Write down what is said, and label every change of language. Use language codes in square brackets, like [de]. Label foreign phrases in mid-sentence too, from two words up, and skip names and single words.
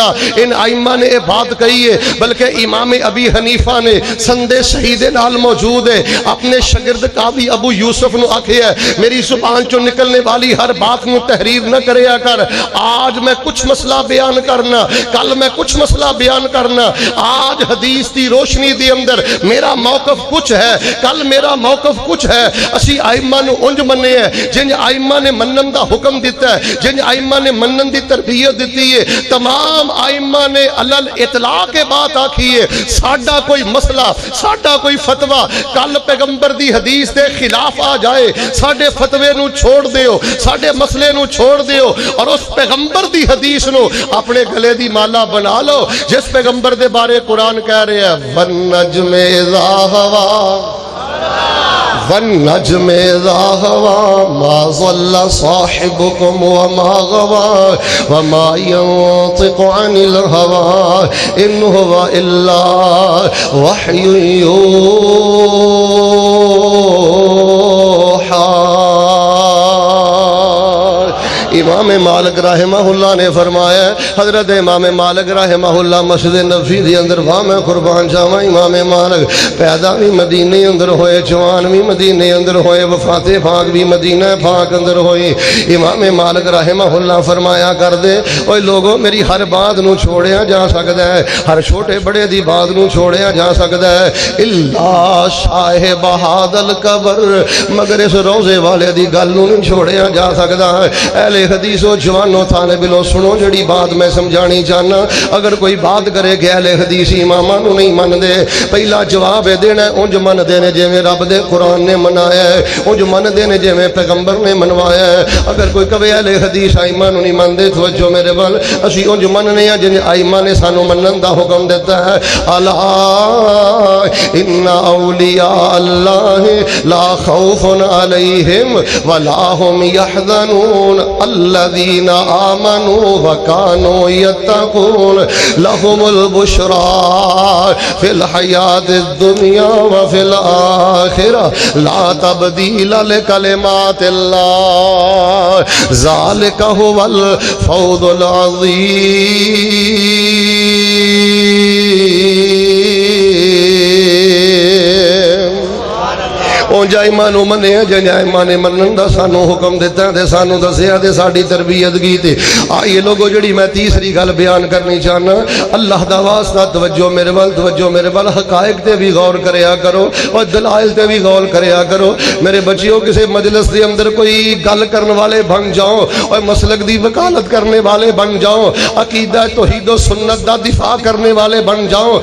[ur] ان ائمہ نے یہ بات کہی ہے، [pa] بلکہ امام ابی حنیفہ نے سندے شہید نال موجود ہے، اپنے شاگرد قاضی ابو یوسف نو آکھے ہے میری زبان چو نکلنے والی ہر بات نو تحریر نہ کریا کر، آج میں کچھ مسئلہ بیان کرنا، کل میں کچھ مسئلہ بیان کرنا، آج حدیث دی روشنی دی اندر میرا موقف کچھ ہے، کل میرا موقف کچھ ہے۔ اسی ائمہ نو انج مننے ہیں جن ائمہ نے منن دا حکم دیتا ہے، جن ائمہ نے منن دی تربیت دیتی ہے۔ تمام ائمہ نے علل اطلاع کے بات آکھی ہے، ساڈا کوئی مسئلہ، ساڈا کوئی فتویٰ کل پیغمبر دی حدیث دے خلاف آ جائے، ساڈے فتوے نو چھوڑ دیو، ساڈے مسئلے نو چھوڑ دیو اور اس پیغمبر دی حدیث نو اپنے گلے دی مالا بنا لو جس پیغمبر دے بارے قرآن کہہ رہے ہیں [ar] وَالنَّجْمِ إِذَا هَوَىٰ والنجم إذا هوى ما ضل صاحبكم وما غوى وما ينطق عن الهوى إن هو إلا وحي يوحى. [pa] امام مالک رحمہ اللہ نے فرمایا، حضرت امام مالک رحمہ اللہ مسجد نبوی دے اندر واہ میں قربان جاواں، امام مالک پیدا بھی مدینے اندر ہوئے، جوان بھی مدینے اندر ہوئے، وفات پاک بھی مدینہ پاک اندر ہوئی. امام مالک رحمہ اللہ فرمایا کر دے، اوے لوگوں میری ہر بات نو چھوڑیا جا سکدا ہے، ہر چھوٹے بڑے دی بات نو چھوڑیا جا سکدا ہے، [ar] الا صاحب ھذل قبر، [pa] مگر اس روزے والے دی گل نو نہیں چھوڑیا جا سکدا ہے. اہل حدیث و جوانو طالب علم سنو جڑی بات میں سمجھانی چاہنا. اگر کوئی بات کرے کہ اہل حدیث اماماں نو نہیں من دے، پہلا جواب دینا اونج من دے نے جویں رب دے قرآن نے منایا ہے، اونج من دے نے جویں پیغمبر نے منوایا ہے. اگر کوئی کہے اہل حدیث ائمہ نو نہیں من دے، توجہ میرے ول، اسی اونج مننے ہیں جن ائمہ نے سانو منن دا حکم دیتا ہے. [ar] الا ان اولیاء اللہ لا خوف علیہم ولا هم يحزنون الذين آمنوا وكانوا يتقون لهم البشرى في الحياة الدنيا وفي الآخرة لا تبديل لكلمات الله ذلك هو الفوز العظيم. [pa] اونجا ایمان منے جن ایمان منن دا سانو حکم دیتا ہے، سانو دسیا تے ساڈی تربیت کیتی. آئیے لوگو جڑی میں تیسری گل بیان کرنی چاہنا، اللہ دا واسطہ توجہ میرے ول، توجہ میرے ول، حقائق تے بھی غور کریا کرو اور دلائل تے بھی غور کریا کرو. میرے بچیوں کسی مجلس دے اندر کوئی گل کرنے والے بن جاؤ اور مسلک دی وکالت کرنے والے بن جاؤ، عقیدہ توحید و سنت دا دفاع کرنے والے بن جاؤ.